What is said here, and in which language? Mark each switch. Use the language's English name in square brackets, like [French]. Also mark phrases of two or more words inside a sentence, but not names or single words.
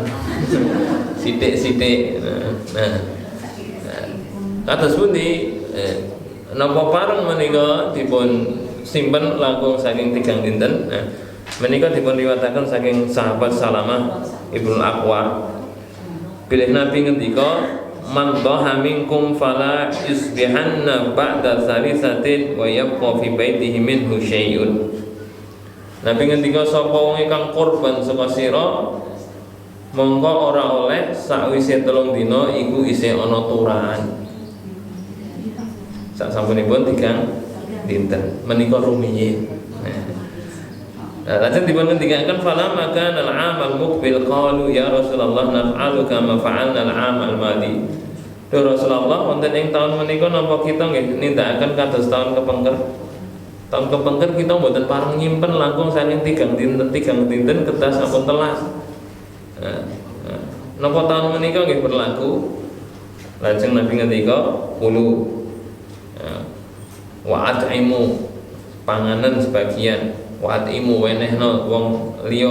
[Javanese] Sithik-sithik. Nah. Kados pundi napa pareng menika dipun simpen langkung saking 3 dinten. Nah, menika dipun riwayataken saking sahabat Salamah Ibnu Aqwa. Bilih Nabi ngendika, [Arabic] "من ضحى منكم فلا يصبحن بعد ثالثة ويبقى في بيته منه شيء." [Javanese] Nabi ngendika sapa wong ingkang kurban saka sira mongko ora oleh sakwise 3 dina iku isih ana turahan. Sak sampunipun 3 dinten menika rumiyin. Nah, lajeng dipun ngendikaken fala maka [Arabic] العام المقبل قالوا يا رسول الله نفعل كما فعلنا العام الماضي. [Javanese] Duh Rasulullah wonten ing taun menika napa kita nggih nindakaken kados taun kepengker. Taun kepengker kita mboten pareng nyimpen langkung saking 3 dinten kertas sampun telas. napa taun menika nggih berlaku. Lajeng Nabi ngendika [Arabic] كلوا وأطعموا [Javanese] panganan sebagian [Arabic] وأطعموا [Javanese] wenehno wong liya.